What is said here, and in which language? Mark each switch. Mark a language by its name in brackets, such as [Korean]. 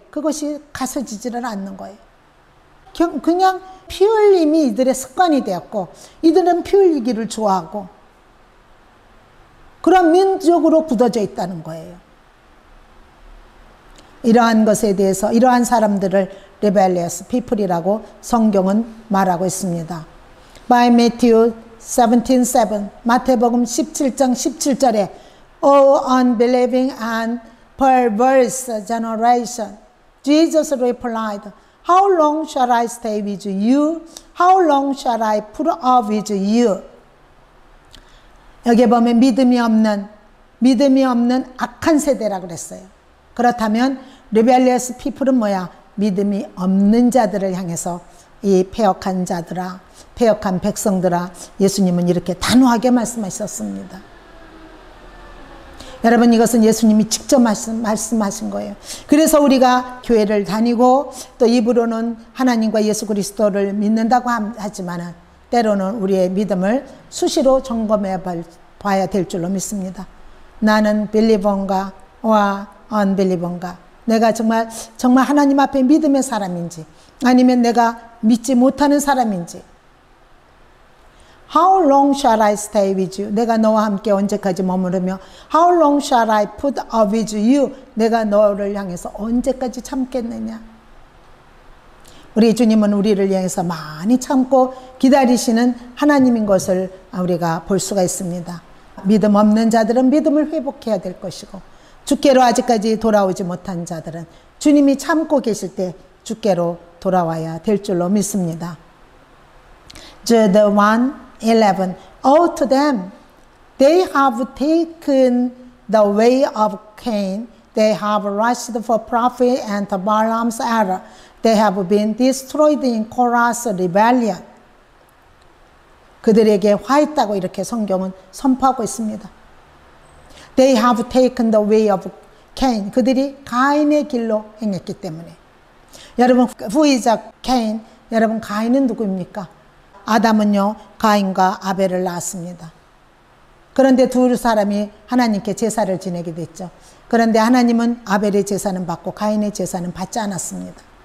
[Korean] 그것이 가서지지를 않는 거예요. 그냥 피 흘림이 이들의 습관이 되었고, 이들은 피 흘리기를 좋아하고, 그런 민족으로 굳어져 있다는 거예요. 이러한 것에 대해서 이러한 사람들을 [English] rebellious people [Korean] 이라고 성경은 말하고 있습니다. [English] By Matthew 17:7, [Korean] 마태복음 17장 17절에 [English] O unbelieving and perverse generation, Jesus replied, How long shall I stay with you? How long shall I put up with you? [Korean] 여기 보면 믿음이 없는 악한 세대라고 그랬어요. 그렇다면 [English] rebellious people [Korean] 은 뭐야? 믿음이 없는 자들을 향해서 이 패역한 자들아, 패역한 백성들아, 예수님은 이렇게 단호하게 말씀하셨습니다. 여러분, 이것은 예수님이 직접 말씀하신 거예요. 그래서 우리가 교회를 다니고 또 입으로는 하나님과 예수 그리스도를 믿는다고 하지만 때로는 우리의 믿음을 수시로 점검해 봐야 될 줄로 믿습니다. 나는 believer인가 unbeliever인가? 내가 정말 하나님 앞에 믿음의 사람인지, 아니면 내가 믿지 못하는 사람인지. [English] How long shall I stay with you? [Korean] 내가 너와 함께 언제까지 머무르며 [English] How long shall I put up with you? [Korean] 내가 너를 향해서 언제까지 참겠느냐? 우리 주님은 우리를 향해서 많이 참고 기다리시는 하나님인 것을 우리가 볼 수가 있습니다. 믿음 없는 자들은 믿음을 회복해야 될 것이고, 주께로 아직까지 돌아오지 못한 자들은 주님이 참고 계실 때 주께로 돌아와야 될 줄로 믿습니다. [English] Jude 1:11 Woe to them! They have taken the way of Cain. They have rushed for profit and Balaam's error. They have been destroyed in Korah's rebellion. [Korean] 그들에게 화했다고 이렇게 성경은 선포하고 있습니다. [English] They have taken the way of Cain. [Korean] 그들이 가인의 길로 행했기 때문에. 여러분, [English] who is Cain? [Korean] 여러분, 가인은 누구입니까? 아담은요, 가인과 아벨을 낳았습니다. 그런데 두 사람이 하나님께 제사를 지내게 됐죠. 그런데 하나님은 아벨의 제사는 받고 가인의 제사는 받지 않았습니다.